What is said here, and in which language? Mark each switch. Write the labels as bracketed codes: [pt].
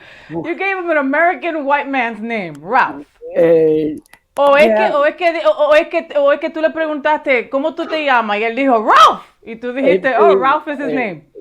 [en] You gave him an American white man's name, Ralph. [es] O es que tú le preguntaste, ¿cómo tú te llamas? Y él dijo, Ralph. Y tú dijiste, [en] Ralph is his name.